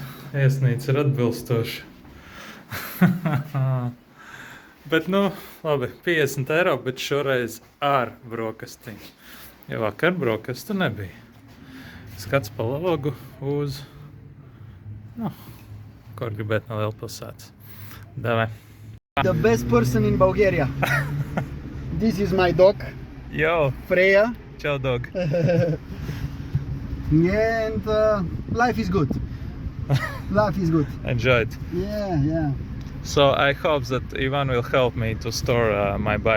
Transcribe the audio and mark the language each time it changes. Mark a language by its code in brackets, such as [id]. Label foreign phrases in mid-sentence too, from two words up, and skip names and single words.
[lv] Viesnīca ir atbilstoša. Bet, labi, 50 eiro, bet šoreiz ar brokastiņu. Jo vakar brokastu nebija. Skats pa logu uz, nu, kur gribēt no Lielpilsētas. Davai. [en] The best person in Bulgaria. This is my dog, Yo, Freya, čau, dog. and life is good. Life is good. Enjoy it. Yeah. So I hope that Ivan will help me to store my bike